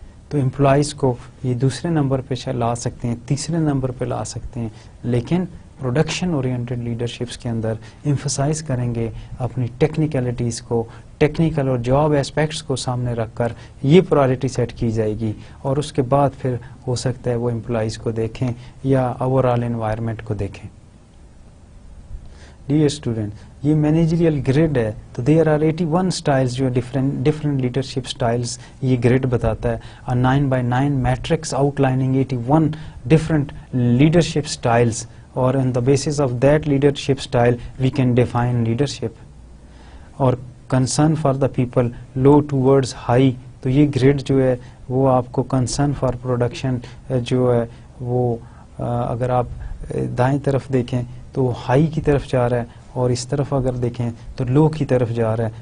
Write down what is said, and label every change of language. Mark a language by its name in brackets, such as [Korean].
[Urdu] تو امپلائیز کو یہ دوسرے نمبر پہ لا سکتے ہیں, تیسرے نمبر پہ لا سکتے ہیں, لیکن پروڈکشن اورینٹیڈ لیڈرشپس کے اندر ایمفسائز کریں گے اپنی ٹیکنیکلٹیز کو, ٹیکنیکل اور جاب اسپیکٹس کو سامنے رکھ کر یہ پرائرٹی سیٹ کی جائے گی, اور اس کے بعد پھر ہو سکتا ہے وہ امپلائیز کو دیکھیں یا اوور آل انوائرمنٹ کو دیکھیں. ڈیئر اسٹوڈنٹ, یہ مینیجریل گریڈ ہے, تو [English] there are 81 styles [Urdu] جو ڈفرینٹ لیڈرشپ سٹائلز یہ گریڈ بتاتا ہے. [English] 9x9 matrix outlining 81 different leadership styles, اور on the basis of that leadership style we can define leadership. [Urdu] اور [English] concern for the people low towards high, [Urdu] تو یہ grade جو ہے وہ آپ کو [English] concern for production [Urdu] جو ہے وہ اگر آپ دائیں طرف دیکھیں تو ہائی کی طرف جا رہا ہے, اور اس طرف اگر دیکھیں تو لو کی طرف جا رہا ہے.